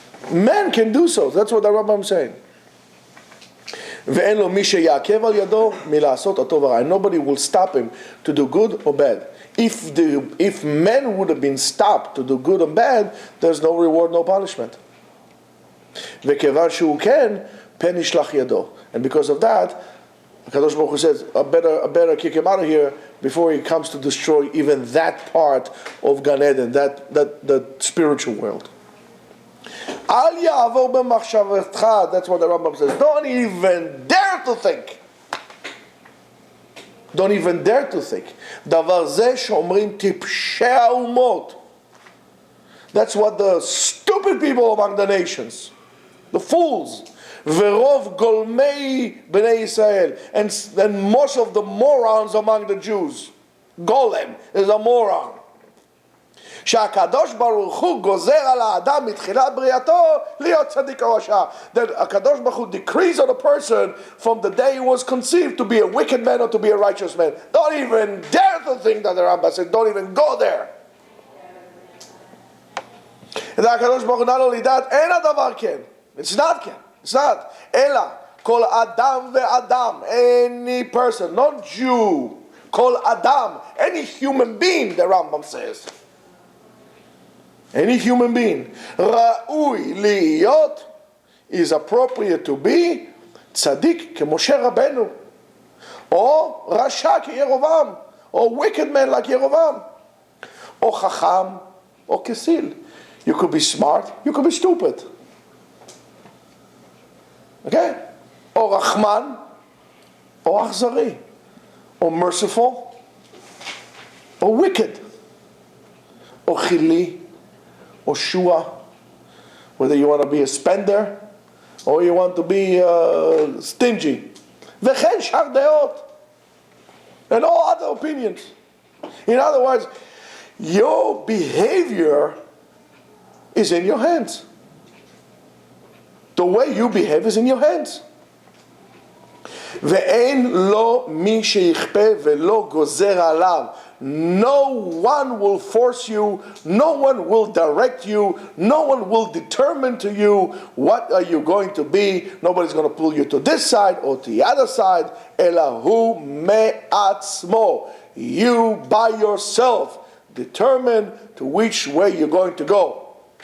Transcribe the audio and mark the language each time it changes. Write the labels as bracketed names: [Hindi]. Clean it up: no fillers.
[English] Man can do so. That's what the Rambam is saying. [Hebrew] ואין לו מי שיעכב על ידו מלעשות הטוב הרע. [English] Nobody will stop him to do good or bad. If men would have been stopped to do good and bad, there's no reward, no punishment. [Hebrew] וכיוון שהוא כן, פן ישלח ידו. [English] And because of that, HaKadosh Baruch Hu says, I better kick him out of here before he comes to destroy even that part of Gan Eden, that spiritual world. [Hebrew] Al ya'avor b'machshavatcha, [English] that's what the Rambam says. Don't even dare to think. Don't even dare to think. [Hebrew] דבר זה שאומרים טיפשי האומות. [English] That's what the stupid people among the nations, the fools, [Hebrew] ורוב גולמי בני ישראל, [English] and most of the morons among the Jews. Golem is a moron. [Hebrew] שהקדוש ברוך הוא גוזר על האדם מתחילת בריאתו להיות צדיק או רשע. [English] That הקדוש ברוך הוא decrees on a person from the day he was conceived to be a wicked man or to be a righteous man. Don't even dare to think that the Rambam said, don't even go there. And הקדוש ברוך הוא, not only that, [Hebrew] אין הדבר כן. [English] It's not כן. It's not. [Hebrew] אלא כל אדם ואדם, [English] any person, not Jew, [Hebrew] כל אדם, [English] any human being, the Rambam says. Any human being, [Hebrew] ראוי להיות, [English] is appropriate to be, [Hebrew] צדיק כמשה רבנו, או רשע כירובעם, או [English] wicked man like [Hebrew] ירובעם, או חכם, או כסיל. [English] You could be smart, you could be stupid. Okay? [Hebrew] או רחמן, [English] or achzari, or merciful, or wicked, or chili, or shua, whether you want to be a spender, or you want to be stingy. [Hebrew] V'chen shar deot, [English] and all other opinions. In other words, your behavior is in your hands. The way you behave is in your hands. [Hebrew] ואין לו מי שיכפה ולא גוזר עליו. [English] No one will force you, no one will direct you, no one will determine to you what are you going to be. Nobody's going to pull you to this side or to the other side. [Hebrew] אלא הוא מעצמו. [English] You by yourself determine to which way you're going to go.